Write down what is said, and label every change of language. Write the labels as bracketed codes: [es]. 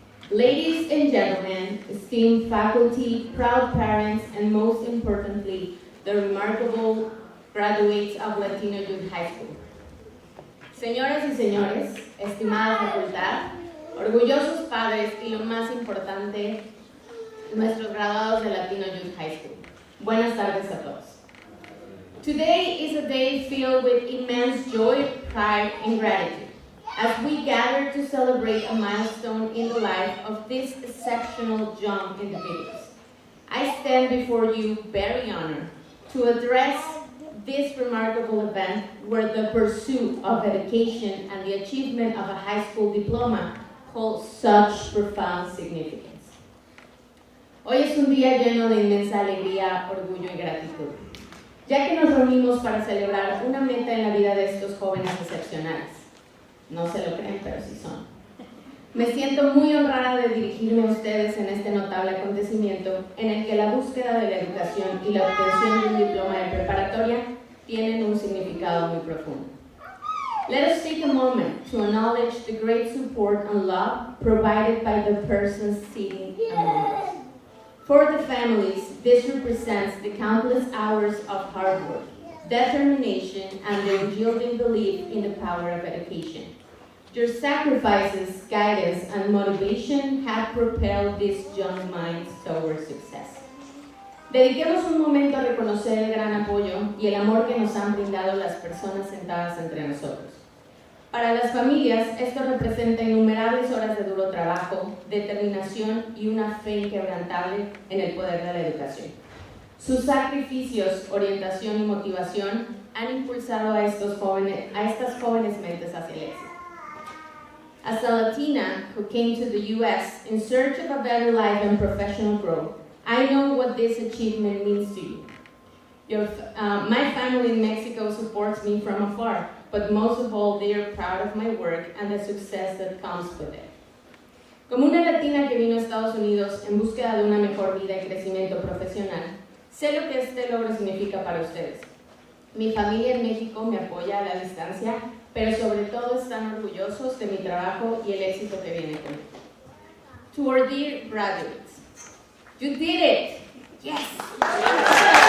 [en] Ladies and gentlemen, esteemed faculty, proud parents, and most importantly, the remarkable graduates of Latino Youth High School. [es] Señoras y señores, estimada facultad, orgullosos padres y lo más importante, nuestros graduados de Latino Youth High School. Buenas tardes a todos. [en] Today is a day filled with immense joy, pride, and gratitude as we gather to celebrate a milestone in the life of these exceptional young individuals. I stand before you very honored to address this remarkable event where the pursuit of education and the achievement of a high school diploma hold such profound significance. [es] Hoy es un día lleno de inmensa alegría, orgullo y gratitud, ya que nos reunimos para celebrar una meta en la vida de estos jóvenes excepcionales. No se lo creen, pero sí son. Me siento muy honrada de dirigirme a ustedes en este notable acontecimiento en el que la búsqueda de la educación y la obtención de un diploma de preparatoria tienen un significado muy profundo. [en] Let us take a moment to acknowledge the great support and love provided by the persons sitting among us. For the families, this represents the countless hours of hard work, determination, and the unyielding belief in the power of education. Your sacrifices, guidance, and motivation have propelled these young minds towards success. [es] Dediquemos un momento a reconocer el gran apoyo y el amor que nos han brindado las personas sentadas entre nosotros. Para las familias, esto representa innumerables horas de duro trabajo, determinación y una fe inquebrantable en el poder de la educación. Sus sacrificios, orientación y motivación han impulsado a estas jóvenes mentes hacia el éxito. [en] As a Latina who came to the U.S. in search of a better life and professional growth, I know what this achievement means to you. My family in Mexico supports me from afar, but most of all, they are proud of my work and the success that comes with it. [es] Como una latina que vino a Estados Unidos en búsqueda de una mejor vida y crecimiento profesional, sé lo que este logro significa para ustedes. Mi familia en México me apoya a la distancia, pero sobre todo están orgullosos de mi trabajo y el éxito que viene conmigo. [en] To our dear graduates, you did it! Yes!